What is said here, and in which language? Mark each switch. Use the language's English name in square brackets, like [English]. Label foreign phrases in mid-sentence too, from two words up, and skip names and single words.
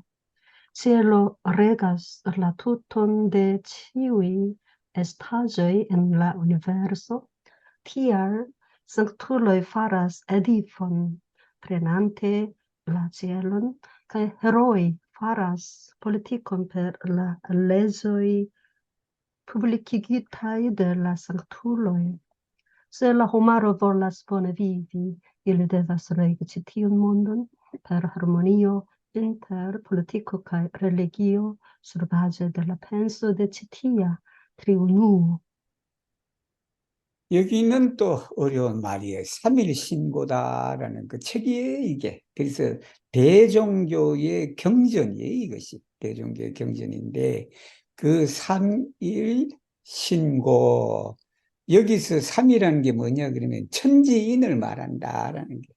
[Esperanto] Cielo regas la tuton de ĉiuj estaĵoj en la universo, tial sanktuloj faras edifon prenante la cielon, kaj heroj faras politikon per la leĝoj publikigitaj de la sanktuloj. Se la homaro volas bone vivi, ili devas regi ĉi tiun mondon per harmonio inter politiko kaj religio surbaĝe de la penso de ĉi tia triunuo. [Korean] 여기는 또 어려운 말이에요. 삼일신고다라는 그 책이에요, 이게. 그래서 대종교의 경전이에요, 이것이. 대종교의 경전인데, 그 삼일신고, 여기서 삼이라는 게 뭐냐, 그러면 천지인을 말한다라는 게.